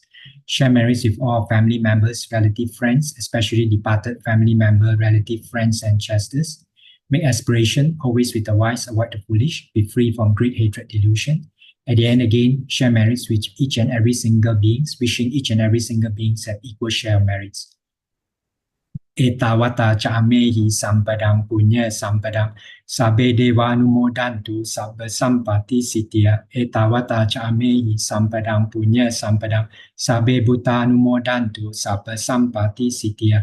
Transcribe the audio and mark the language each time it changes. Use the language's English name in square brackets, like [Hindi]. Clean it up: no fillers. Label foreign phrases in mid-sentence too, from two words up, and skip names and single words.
[English] Share merits with all family members, relative friends, especially departed family member, relative friends, and ancestors. Make aspiration, always with the wise, avoid the foolish, be free from greed, hatred, delusion. At the end again, share merits with each and every single beings, wishing each and every single beings have equal share of merits. [Pali] Etawata cha'amehi sampadang punya sampadang sabe deva numodantu sabba sampati sitya. Etawata cha'amehi sampadang punya sampadang sabe buddha numodantu sabba sampati sitya.